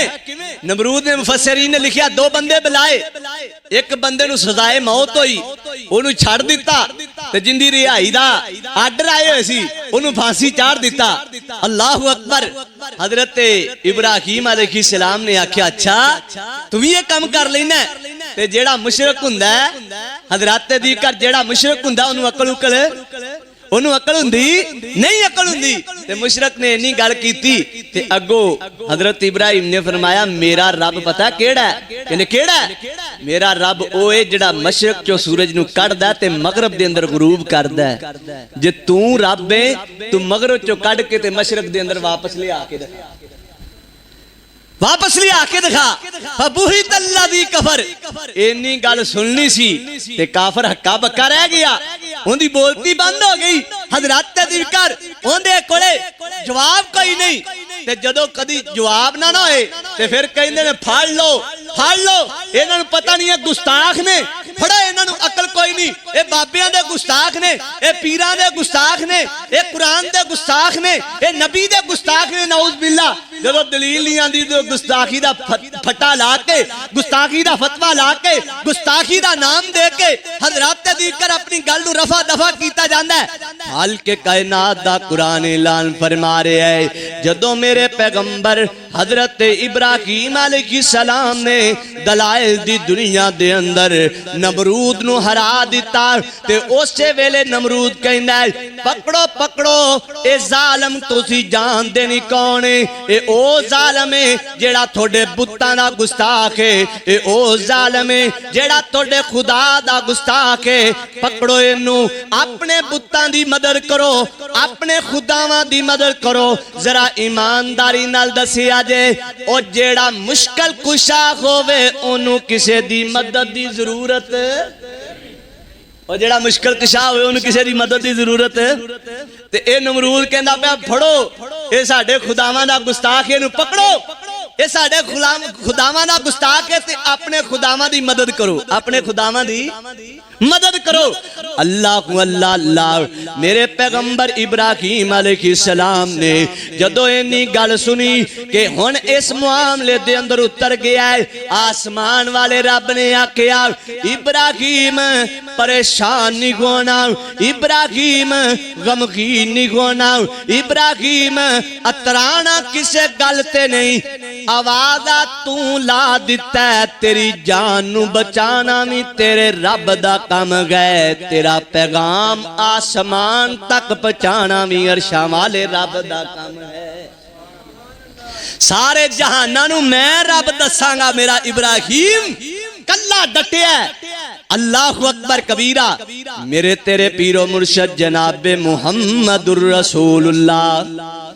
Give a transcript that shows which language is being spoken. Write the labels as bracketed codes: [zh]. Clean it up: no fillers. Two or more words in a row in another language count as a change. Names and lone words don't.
[pa] نمرود نے مفسرین نے لکھیا دو بندے بلائے، ایک بندے نو سزائے موت ہوئی انہوں چھڑ دیتا، تے جندی رہائی دا آرڈر آئے ہوئے سی انہوں پھانسی چاڑ دیتا۔ [ar] اللہ اکبر۔ [pa] حضرت ابراہیم [ar] علیہ السلام [pa] نے آکھیا [ur] اچھا تم یہ کام کر لینا ہے؟ [pa] تے جیڑا مشرک ہوندا ہے حضرات دی کر جیڑا مشرک ہوندا انہوں عقل ہوندی نہیں، عقل ہوندی تے مشرک نے نہیں گل کیتی تے اگو حضرت ابراہیم نے فرمایا میرا رب پتہ کیڑا ہے؟ کہنے کیڑا ہے؟ میرا رب او ہے جڑا مشرق چو سورج نو کڑدا تے مغرب دے اندر غروب کردا ہے۔ جے تو رب ہے تو مغرب چو کڑ کے تے مشرق دے اندر واپس لے آ کے واپس لیا کے دکھا [ar] فبہت الذی کفر [pa] اینی گل سننی سی تے کافر ہکا بکا رہ گیا ان دی بولتی بند ہو گئی حضرت ذکر ان دے کولے جواب کوئی نہیں تے جدو کدی جواب نہ ہوئے تے پھر کہندے نے پھڑ لو انہاں نوں پتہ نہیں ہے گستاخ نے پھڑو انہاں نوں عقل کوئی نہیں اے بابیاں دے گستاخ نے اے پیراں دے گستاخ نے اے قرآن دے گستاخ نے اے نبی دے گستاخ نے [ar] نعوذ باللہ [pa] جدو دلیل نہیں آندی تو گستاخی دا پھٹا لا کے گستاخی دا فتوہ لا کے گستاخی دا نام دے کے حضرات ذکر اپنی گل نوں رفع دفع کیتا جاندا ہے حال کے کائنات دا قرآن اعلان فرما رہے ہے جدو میرے پیغمبر حضرت ابراہیم [ar] علیہ السلام [pa] نے دلائل دی دنیا دے اندر نمرود نو ہرا دیتا تے اسے ویلے نمرود کہندا ہے پکڑو اے ظالم تسی جان دے نہیں کون اے او ظالم ہے جیڑا تھوڑے بتاں دا گستاخ ہے اے او ظالم ہے جیڑا تھوڑے خدا دا گستاخ ہے پکڑو اینو اپنے بتاں دی مدد کرو اپنے خداواں دی مدد کرو ذرا ایمانداری نال دسیا جے او جیڑا مشکل کشا ہووے اونوں کسے دی مدد دی ضرورت اور جیڑا مشکل کشا ہوئے انہوں کسے دی مدد دی ضرورت ہے تے اے نمرود کہندا پیا پھڑو اے ساڈے خداواں دا گستاخ اینو پکڑو اے ساڈے خداواں دا گستاخ ہے تے اپنے خداواں دی مدد کرو اپنے خداواں دی مدد کرو اللہ میرے پیغمبر ابراہیم [ar] علیہ السلام [pa] نے جدو اینی گل سنی کہ ہن اس معاملے دے اندر اتر گیا ہے آسمان والے رب نے آکھیا ابراہیم پریشان نہیں ہونا ابراہیم غمگین نہیں ہونا ابراہیم اترانا کسے گل تے نہیں آوازہ تو لا دیتا ہے تیری جان نو بچانا بھی تیرے رب دا کم گئے تیرا پیغام آسمان تک پہنچانا بھی عرشاں والے رب دا کم ہے سارے جہاناں نو میں رب دساں گا میرا ابراہیم کلا ڈٹیا ہے [ar] اللہ اکبر کبیرہ [pa] میرے تیرے پیر و مرشد جناب محمد [ar] الرسول اللہ